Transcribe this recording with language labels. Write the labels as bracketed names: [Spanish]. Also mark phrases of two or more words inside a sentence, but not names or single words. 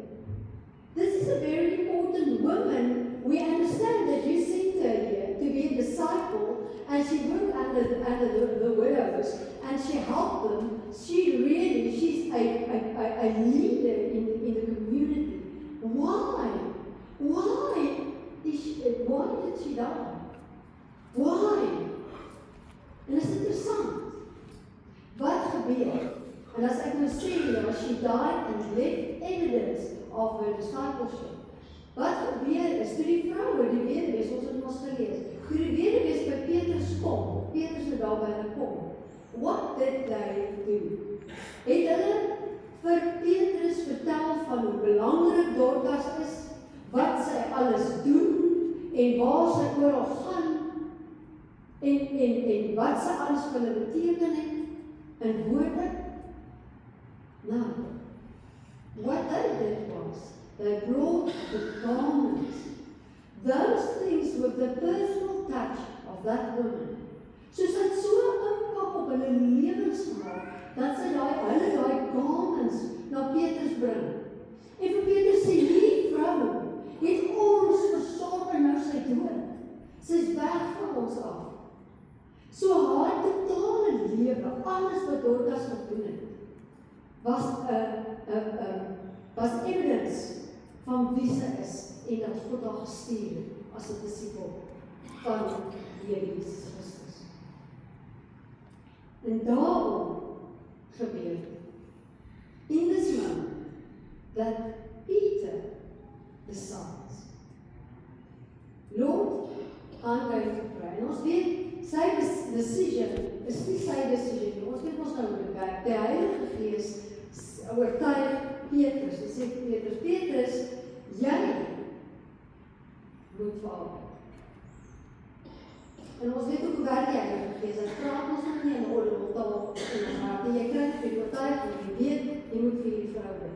[English] This is a very important woman. We understand that you sent her here to be a disciple, and she worked under the widows, and and she helped them. She's a leader in the community. Why? Why did she die? Why? [Afrikaans] En is interessant. Wat gebeur? En as ek nou sê, [English] she died and left evidence of her discipleship. [Afrikaans] Wat gebeur is, toe die vroue, die weduwees, ons het ons gelees, toe die weduwees by Petrus kom, Petrus het daar by hulle kom, [English] what did they do? [Afrikaans] Het hulle vir Petrus vertel van hoe belangrik Dorcas is, wat sy alles doen, en waar sy oral gaan, en wat sy alles vir hulle beteken het, in woorde? [English] No. What they did was, they brought the garments, those things with the personal touch of that woman. [Afrikaans] Soos het so 'n impak op hulle lewens gemaak, dat sy hulle daai garments na Petrus bring. En vir Petrus sê, hierdie vrou het ons versorg en nou sy dood. Sy is weg van ons af. So haar totale lewe, alles wat Dorcas gedoen het, was evidence van wie sy is en dat God haar gestuur het as 'n disipel van die Here Jesus Christus. En daarom gebeur [English] in this moment that Peter decides, Lord, I'm going to pray. [Afrikaans] En ons weet, sy decision is nie sy decision nie. Ons weet ons nou bekyk, die Heilige Gees oortuig Petrus, en sê Petrus, jy moet val. En ons weet ook hoe werk die Heilige Gees, hy praat ons nou nie in oorlogtaal in ons hart, en jy krijg vir die oortuig, en jy weet, jy moet vir die vrou doen.